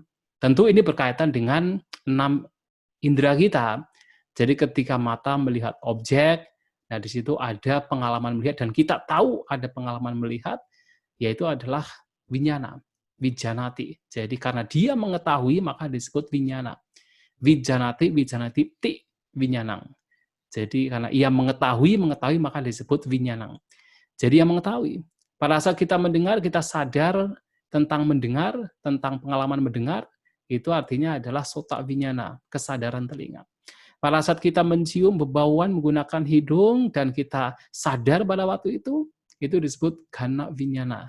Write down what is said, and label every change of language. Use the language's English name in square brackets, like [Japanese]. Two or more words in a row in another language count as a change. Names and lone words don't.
[Indonesian] Tentu ini berkaitan dengan 6 indera kita. Jadi ketika mata melihat objek, nah di situ ada pengalaman melihat dan kita tahu ada pengalaman melihat, yaitu adalah [Pali] vinyana, vijanati. [Indonesian] Jadi karena dia mengetahui maka disebut vinyana. [Pali] Vijanati, vijanati, ti, vinyanang. [Indonesian] Jadi karena ia mengetahui maka disebut vinyanang. Jadi yang mengetahui. Pada saat kita mendengar, kita sadar tentang mendengar, tentang pengalaman mendengar, itu artinya adalah [Pali] sota winyana, [Indonesian] kesadaran telinga. Pada saat kita mencium bebauan menggunakan hidung dan kita sadar pada waktu itu disebut [Pali] gana winyana.